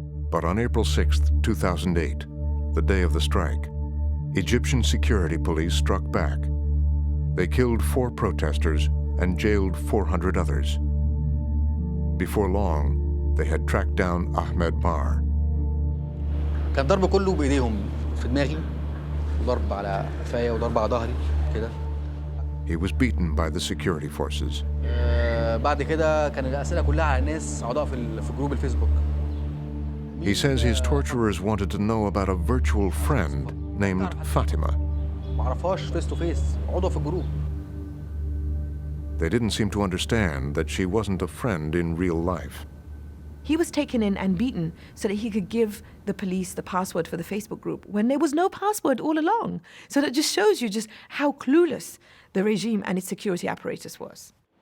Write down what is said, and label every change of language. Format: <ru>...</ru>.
<en>But on April 6th, 2008, the day of the strike, Egyptian security police struck back. They killed 4 protesters and jailed 400 others. Before long, they had tracked down Ahmed Mar.</en> <ar>كان ضرب كله بإيديهم في دماغي وضرب على قفايا وضرب على ظهري كده.</ar> <en>He was beaten by the security forces.</en> <ar>بعد كده كان الأسئلة كلها على ناس أعضاء في جروب الفيسبوك.</ar> <en>He says his torturers wanted to know about a virtual friend named Fatima.</en> <ar>ما أعرفهاش فيس تو فيس، عضو في الجروب.</ar> <en>They didn't seem to understand that she wasn't a friend in real life. He was taken in and beaten so that he could give the police the password for the Facebook group when there was no password all along. So that just shows you just how clueless the regime and its security apparatus was.</en>